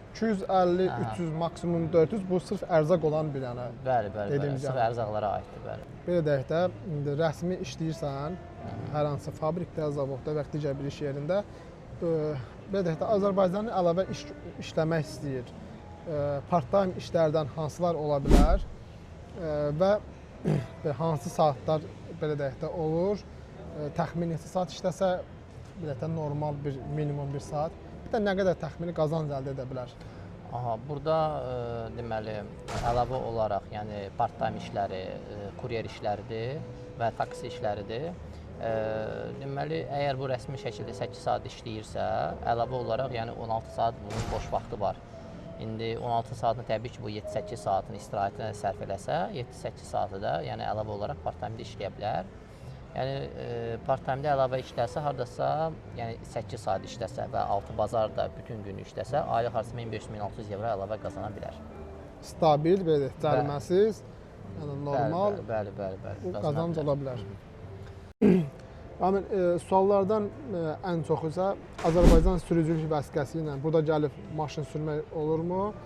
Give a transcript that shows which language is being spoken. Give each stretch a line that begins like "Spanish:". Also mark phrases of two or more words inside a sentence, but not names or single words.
Azerbaijani: 250, 300, maksimum 400 bu sırf ərzaq olan bir yəni. Bəli, sırf ərzaqlara aiddir, bəli. Belə deyək də, indi rəsmi işləyirsən, hər hansı fabrikdə, zavodda və digər bir iş yerində, belə deyək də, Azərbaycanın əlavə işləmək istəyir. Part-time işlərdən hansılar ola bilər və hansı saatlar belə deyək də olur, təxmini neçə saat işləsə, belə də normal bir minimum bir saat, bir də nə qədər təxmini qazanc əldə edə bilər? Burada deməli əlavə olaraq, yəni part-time işləri, kuryer işləridir və taksi işləridir. Deməli, əgər bu rəsmi şəkildə 8 saat işləyirsə, əlavə olaraq yəni 16 saat bunun boş vaxtı var. İndi 16 saatını təbii ki, bu 7-8 saatını istirahətinə sərf eləsə, 7-8 saatı da yəni əlavə olaraq part-time-də işləyə bilər. Yəni part-time-də əlavə işləsə, hardasa yəni 8 saat işləsə və 6 bazarda bütün günü işləsə, aylıq hardasa 1500-1600 evro əlavə qazana bilər. Stabil, belə cəriməsiz, yəni normal bəli, qazanc ola bilər. Suallardan ən çoxu isə Azərbaycan sürücülük vəsiqəsi ilə burada gəlib maşın sürmək olurmu?